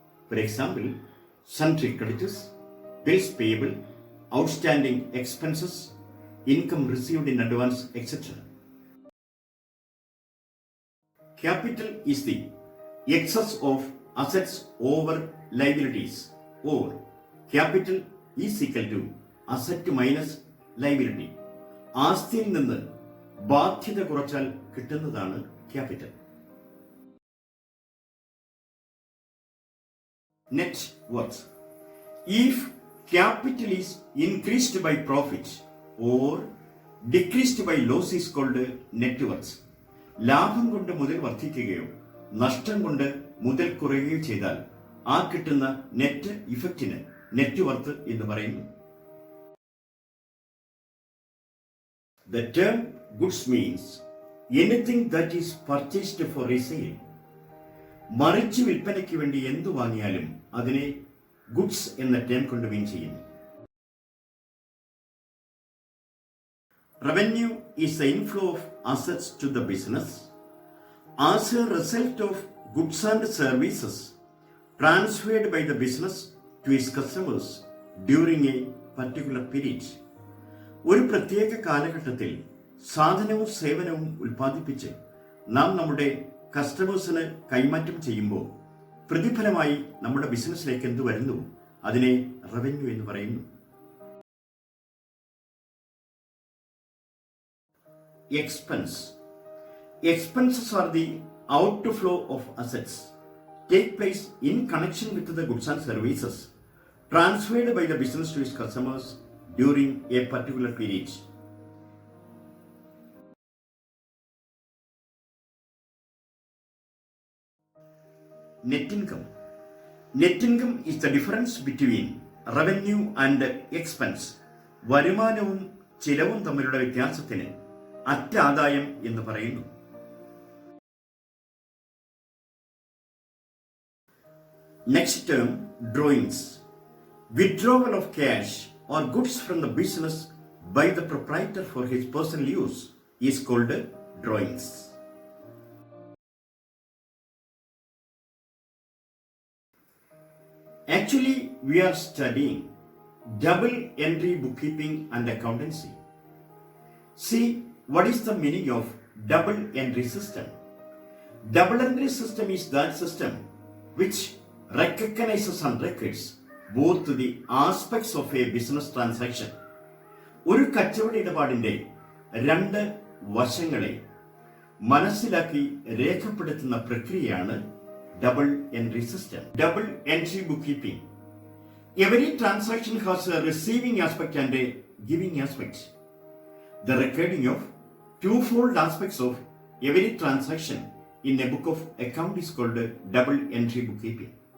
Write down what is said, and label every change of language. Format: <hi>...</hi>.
<en>For example, sundry creditors, bills payable, outstanding expenses, income received in advance, etc. Capital is the excess of assets over liabilities, or capital is equal to asset minus liability.</en> <ml>ആസ്തിയിൽ നിന്ന് ബാധ്യത കുറച്ചാൽ കിട്ടുന്നതാണ് capital.</ml> <en>Net worth. If capital is increased by profit or decreased by loss is called net worth.</en> <ml>ലാഭം കൊണ്ട് മുതൽ വർദ്ധിക്കുകയോ നഷ്ടം കൊണ്ട് മുതൽ കുറയുകയോ ചെയ്താൽ ആ കിട്ടുന്ന നെറ്റ് ഇഫക്റ്റിന് നെറ്റ് വർത്ത് എന്ന് പറയുന്നു.</ml> <en>The term goods means anything that is purchased for resale.</en> <ml>മറിച്ച് വിൽപ്പനയ്ക്ക് വേണ്ടി എന്തു വാങ്ങിയാലും അതിനെ ഗുഡ്സ് എന്ന ടേം കൊണ്ട് മീൻ ചെയ്യുന്നു.</ml> <en>Revenue is the inflow of assets to the business as a result of goods and services transferred by the business to its customers during a particular period.</en> <ml>ഒരു പ്രത്യേക കാലഘട്ടത്തിൽ സാധനവും സേവനവും ഉൽപ്പാദിപ്പിച്ച് നാം നമ്മുടെ കസ്റ്റമേഴ്സിന് കൈമാറ്റം ചെയ്യുമ്പോൾ പ്രതിഫലമായി നമ്മുടെ ബിസിനസ്സിലേക്ക് എന്ത് വരുന്നു അതിനെ റവന്യൂ എന്ന് പറയുന്നു.</ml> <en>Expense. Expenses are the outflow of assets take place in connection with the goods and services transferred by the business to its customers during a particular period. Net income. Net income is the difference between revenue and expense.</en> <ml>വരുമാനവും ചിലവും തമ്മിലുള്ള വ്യത്യാസത്തിന് അറ്റാദായം എന്ന് പറയുന്നു.</ml> <en>Next term, drawings. Withdrawal of cash or goods from the business by the proprietor for his personal use is called drawings. Actually, we are studying double entry bookkeeping and accountancy. See, what is the meaning of double entry system? Double entry system is that system which recognizes and records both the aspects of a business transaction.</en> <ml>ഒരു കച്ചവട ഇടപാടിന്റെ രണ്ട് വശങ്ങളെ മനസ്സിലാക്കി രേഖപ്പെടുത്തുന്ന പ്രക്രിയയാണ് double entry system.</ml> <en>Double entry bookkeeping. Every transaction has a receiving aspect and a giving aspect. The recording of twofold aspects of every transaction in a book of account is called double entry bookkeeping.</en>